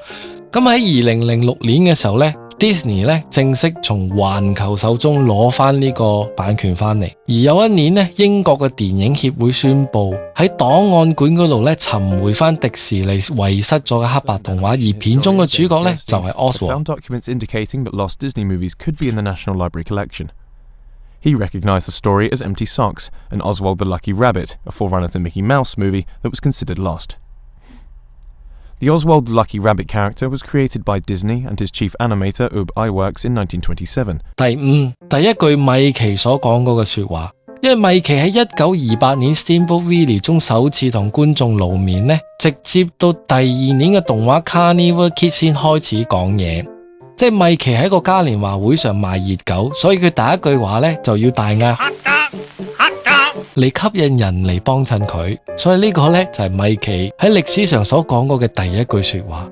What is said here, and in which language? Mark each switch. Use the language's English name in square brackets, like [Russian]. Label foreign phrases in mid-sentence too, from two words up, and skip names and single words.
[Cantonese] 咁喺2006年嘅時候咧 ，Disney 咧正式從環球手中攞翻呢個版權翻嚟。而有一年咧，英國嘅電影協會宣布喺檔案館嗰度咧尋回翻迪士尼遺失咗嘅黑白動畫，而片中嘅主角咧就係 Oswald。 [English] Found documents indicating that lost Disney movies could be in the National Library collection. He recognized the story as Empty Socks and Oswald the Lucky Rabbit, a forerunner to the Mickey Mouse movie that was considered lost.The Oswald the Lucky Rabbit character was created by Disney and his chief animator Ub Iwerks in 1927. [Cantonese] 第五，第一句米奇所講嗰個說話，因為米奇喺1928年 Steamboat Willie 中首次同觀眾露面呢，直接到第二年嘅動畫 Carnival Kid 先開始講嘢。即係米奇喺個嘉年華會上賣熱狗，所以佢第一句話呢就要大嗌嚟吸引人嚟幫襯佢，所以呢個呢，就係米奇喺歷史上所講過嘅第一句說話。